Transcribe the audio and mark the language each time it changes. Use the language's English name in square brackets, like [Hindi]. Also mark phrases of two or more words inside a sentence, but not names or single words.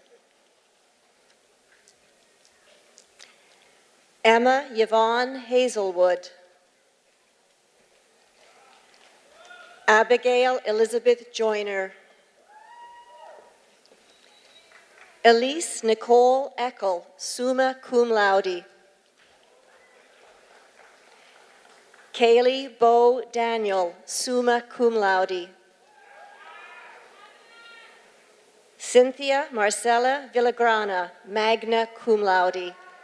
[English] Emma Yvonne Hazelwood. Abigail Elizabeth Joyner. Elise Nicole Eckel, [Latin] summa cum laude. [English] Kaylee Bo Daniel, [Latin] summa cum laude. [English] Cynthia Marcella Villagrana, [Latin] magna cum laude.